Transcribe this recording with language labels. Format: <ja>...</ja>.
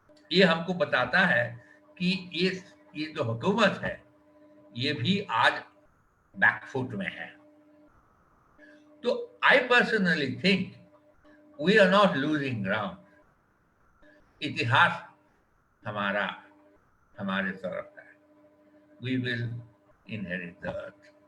<ur>یہ ہم کو بتاتا ہے کہ یہ جو حکومت ہے یہ بھی آج بیک فٹ میں ہے.</ur> <en>تو I personally think we are not losing ground.</en> <ur>اتہاس ہمارا ہمارے طرف ہے.</ur> <en>We will inherit the earth.</en>